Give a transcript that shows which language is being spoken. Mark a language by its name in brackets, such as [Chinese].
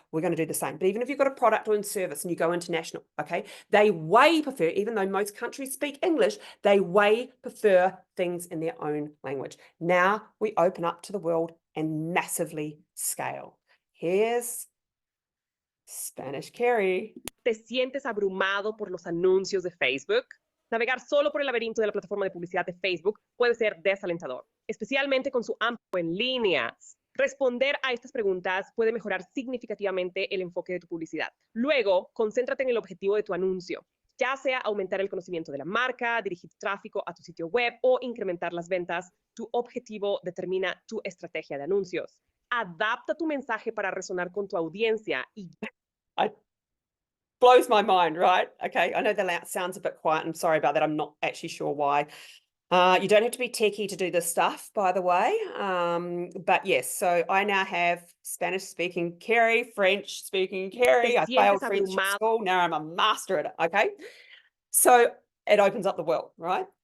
[English] We're going to do the same. But even if you've got a product or service and you go international, okay, they way prefer, even though most countries speak English, they way prefer things in their own language. Now we open up to the world and massively scale. Here's Spanish Carrie. [Spanish] ¿Te sientes abrumado por los anuncios de Facebook? Navegar solo por el laberinto de la plataforma de publicidad de Facebook puede ser desalentador, especialmente con su amplio en línea. Responder a estas preguntas puede mejorar significativamente el enfoque de tu publicidad. Luego, concéntrate en el objetivo de tu anuncio, ya sea aumentar el conocimiento de la marca, dirigir tráfico a tu sitio web o incrementar las ventas. Tu objetivo determina tu estrategia de anuncios. Adapta tu mensaje para resonar con tu audiencia y [English] blows my mind, right? Okay, I know that sounds a bit quiet. I'm sorry about that. I'm not actually sure why. You don't have to be techie to do this stuff, by the way. But yes, so I now have Spanish-speaking Carrie, French-speaking Carrie. I failed French at school. Now I'm a master at it, okay? So it opens up the world, right?